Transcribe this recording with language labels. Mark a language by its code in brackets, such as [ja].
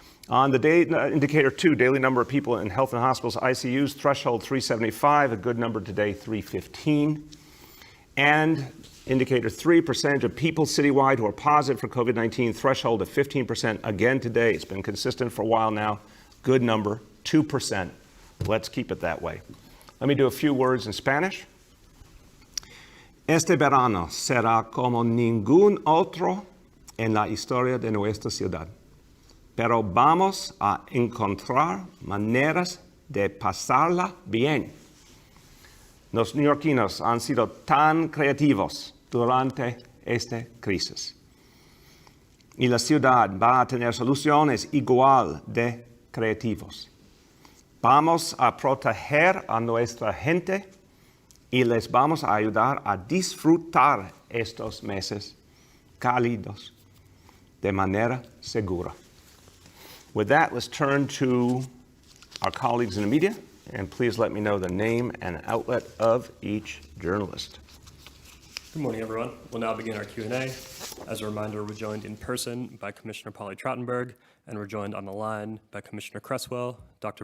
[en] On the indicator 2, daily number of people in health and hospitals, ICUs, threshold 375, a good number today, 315. And indicator 3, percentage of people citywide who are positive for COVID-19, threshold of 15%, again today. It's been consistent for a while now. Good number, 2%. Let's keep it that way. Let me do a few words in Spanish. [es] Este verano será como ningún otro en la historia de nuestra ciudad. Pero vamos a encontrar maneras de pasarla bien. Los neoyorquinos han sido tan creativos durante esta crisis. Y la ciudad va a tener soluciones igual de creativos. Vamos a proteger a nuestra gente y les vamos a ayudar a disfrutar estos meses cálidos de manera segura. [en] With that, let's turn to our colleagues in the media, and please let me know the name and outlet of each journalist. Good morning, everyone. We'll now begin our Q&A. As a reminder, we're joined in person by Commissioner Polly Trottenberg, and we're joined on the line by Commissioner Cresswell, Dr.